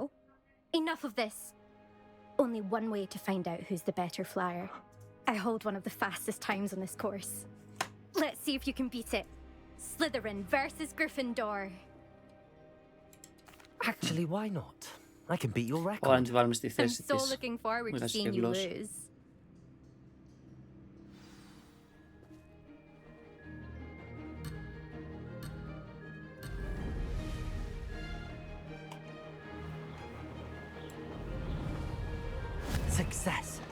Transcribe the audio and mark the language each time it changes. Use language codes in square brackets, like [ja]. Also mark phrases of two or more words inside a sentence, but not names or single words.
[en] Enough of this. Only one way to find out who's the better flyer. I hold one of the fastest times on this course. Let's see if you can beat it. Slytherin versus Gryffindor. Actually, why not? I can beat your [el] Ωραία, να [en] record. [el] τη βάλουμε στη [en] I'm [el] θέση [en] so [el] της. [en] looking forward to [el] Μοιράσει [en] seeing [el] και [en] you [el] γλώσσα. [en] lose. Success.